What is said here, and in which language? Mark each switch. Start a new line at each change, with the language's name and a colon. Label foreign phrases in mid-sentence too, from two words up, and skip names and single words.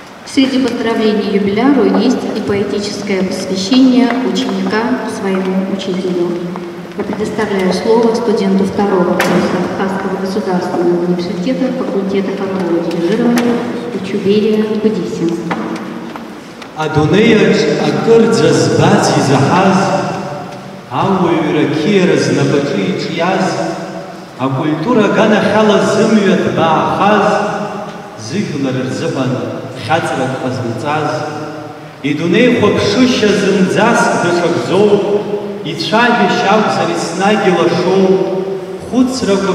Russian: Среди поздравлений юбиляру есть и поэтическое посвящение ученика своему учителю. Я предоставляю слово студенту второго курса Абхазского государственного университета факультета хорового дирижирования Учуберия Будисин.
Abkhazian: Адунеиаҿ акыр ӡазбац изаҳаз, ауаҩра қьиара знапаҿы иҿиаз, акультура аганахьала зымҩа ҭбаахаз, зыжәлар рзыҳәан хьаҵрак ҟазмҵаз, идунеихәаԥшышьа зынӡаск даҽакзоу, ицәажәашьа акәзар еснагь илашоу, хәыцрақәак